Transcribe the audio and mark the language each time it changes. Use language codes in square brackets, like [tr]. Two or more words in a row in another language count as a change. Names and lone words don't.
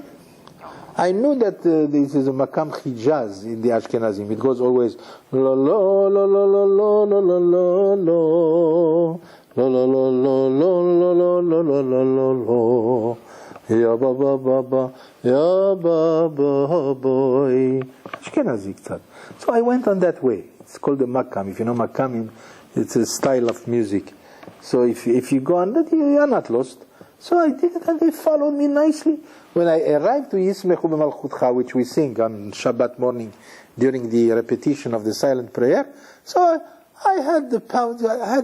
[en] I knew that this is a makam hijaz in the Ashkenazim. It goes always lo lo lo lo lo lo lo lo lo lo lo lo lo lo lo lo lo lo ya ba ba ba ba ya ba ba boy. Ashkenazi ktsat. So I went on that way. It's called the makam. If you know makam, it's a style of music. So if you go on that, you are not lost. So I did it, and they followed me nicely. When I arrived to Yismechu b'malchutcha, which we sing on Shabbat morning during the repetition of the silent prayer, so I had the guts.